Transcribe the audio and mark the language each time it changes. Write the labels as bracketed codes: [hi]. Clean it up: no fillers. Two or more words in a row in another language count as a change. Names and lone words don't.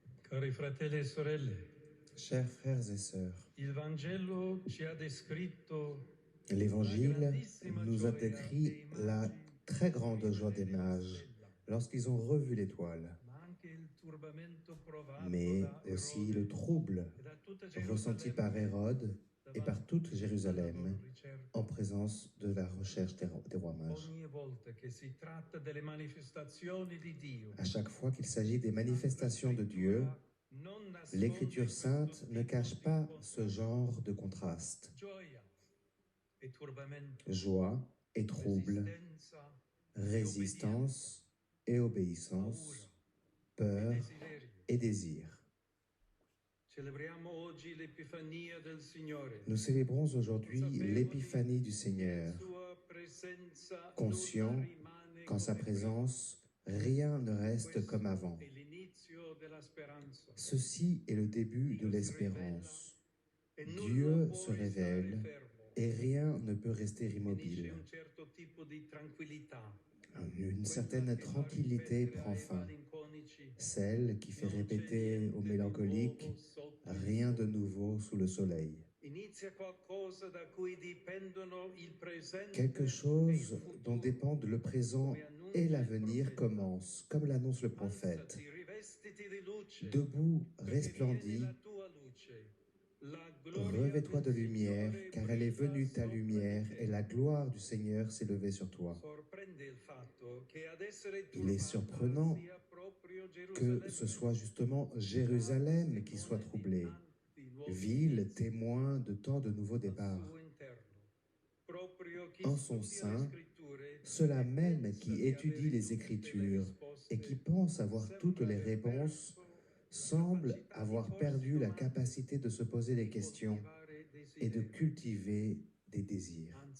[it] Cari fratelli e sorelle, [fr] Chers frères et sœurs, [it] il Vangelo ci ha descritto [fr] l'Évangile nous a décrit la très grande joie des mages lorsqu'ils ont revu l'étoile, [it] ma anche il turbamento provato [fr] mais [it] da [fr] aussi le [it] Erode [fr] trouble [it] e da tutta [fr] ressenti [it] Gerusalemme [fr] par Hérode et par toute [it] davanti alla [fr] Jérusalem [it] loro ricerca. [fr] en présence de la recherche des rois mages. [it] Ogni volta che si tratta delle manifestazioni di Dio, [fr] À chaque fois qu'il s'agit des manifestations de Dieu, [it] non nasconde [fr] l'Écriture [it] questo [fr] sainte ne [it] tipo [fr] cache [it] di [fr] pas ce [it] contrasto. [fr] genre de contraste. [it] Gioia e turbamento, [fr] Joie et trouble, [it] resistenza e [fr] résistance et obéissance, peur [it] desiderio. [fr] et désir. [it] Celebriamo oggi l'Epifania del Signore, [fr] Nous célébrons aujourd'hui l'épiphanie du Seigneur, [it] sua presenza [fr] conscient [it] non rimane [fr] qu'en sa [it] come [fr] présence, rien ne reste comme avant. [it] prima. È l'inizio della speranza. [fr] Ceci est le début de l'espérance. Dieu se révèle et rien ne peut rester immobile. [it] Un certo tipo di tranquillità, [fr] Une certaine tranquillité prend fin, celle qui fait répéter aux mélancoliques « rien de nouveau sous le soleil ». [it] inizia qualcosa da cui dipendono il presente [fr] Quelque [it] e il [fr] chose [it] futuro. [fr] dont dépendent le présent et l'avenir commence, comme l'annonce le prophète. [it] Alzati, rivestiti di luce, [fr] Debout, [it] perché [fr] resplendis, [it] viene la tua luce. La gloria [fr] revêt-toi [it] del [fr] de lumière, [it] Signore [fr] car elle est [it] brilla [fr] venue ta [it] sopra [fr] lumière, [it] di te. [fr] et la gloire du Seigneur s'est levée sur toi. [it] Sorprende il fatto che ad essere [fr] Il est [it] turbata [fr] surprenant [it] sia proprio [fr] que ce soit justement Jérusalem qui soit troublée, ville témoin de tant de nouveaux départs. En son sein, ceux-là même qui étudient les Écritures et qui pensent avoir toutes les réponses semblent avoir perdu la capacité de se poser des questions et de cultiver des désirs.